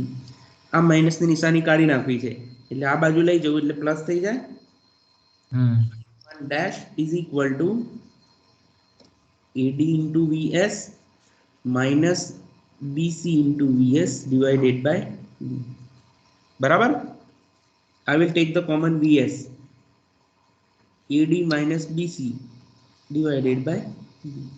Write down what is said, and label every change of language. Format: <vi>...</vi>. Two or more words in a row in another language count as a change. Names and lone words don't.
<gu>આ માઇનસ ની નિશાની કાઢી નાખવી છે એટલે આ બાજુ લઈ જવું એટલે પ્લસ થઈ જાય.</gu> <en>1 dash is equal to AD into VS minus BC into VS divided by B.</en> <gu>બરાબર.</gu> <en>I will take the common VS. AD minus BC divided by B.</en>